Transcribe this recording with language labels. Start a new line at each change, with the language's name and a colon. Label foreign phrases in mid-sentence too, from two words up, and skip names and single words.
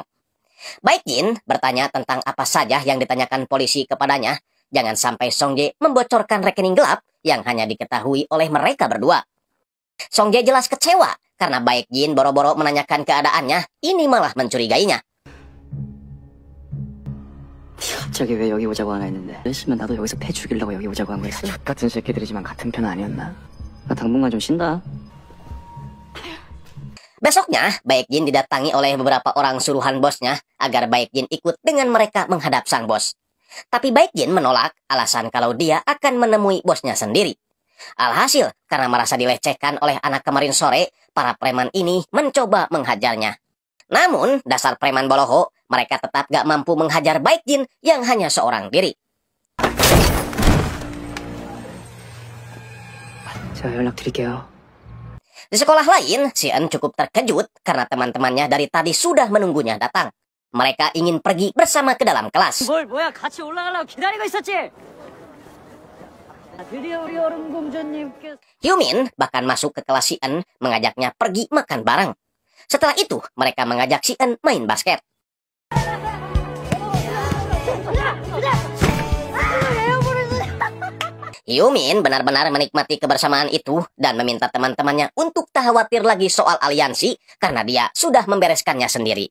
Indonesian: Baekjin bertanya tentang apa saja yang ditanyakan polisi kepadanya. Jangan sampai Songjae membocorkan rekening gelap yang hanya diketahui oleh mereka berdua. Songjae jelas kecewa karena Baekjin boro-boro menanyakan keadaannya, ini malah mencurigainya.
Korean: 갑자기 왜 여기 오자고 하나 했는데 했으면 나도 여기서 패 죽이려고 여기 오자고 한 거였어. 같은 새끼들이지만 같은 편 아니었나? 나 당분간 좀 쉰다.
Indonesian: Besoknya, Baekjin didatangi oleh beberapa orang suruhan bosnya agar Baekjin ikut dengan mereka menghadap sang bos. Tapi Baekjin menolak alasan kalau dia akan menemui bosnya sendiri. Alhasil, karena merasa dilecehkan oleh anak kemarin sore, para preman ini mencoba menghajarnya. Namun, dasar preman boloho, mereka tetap gak mampu menghajar Baekjin yang hanya seorang diri.
Korean: 제가 연락드릴게요.
Indonesian: Di sekolah lain, Si-eun cukup terkejut karena teman-temannya dari tadi sudah menunggunya datang. Mereka ingin pergi bersama ke dalam kelas.
Korean: 뭐야 같이 올라가려고 기다리고 있었지? 드디어 우리 얼음 공주님께서
Indonesian: Hyumin bahkan masuk ke kelas Si-eun mengajaknya pergi makan bareng. Setelah itu, mereka mengajak Si-eun main basket. Hyumin benar-benar menikmati kebersamaan itu dan meminta teman-temannya untuk tak khawatir lagi soal aliansi karena dia sudah membereskannya sendiri.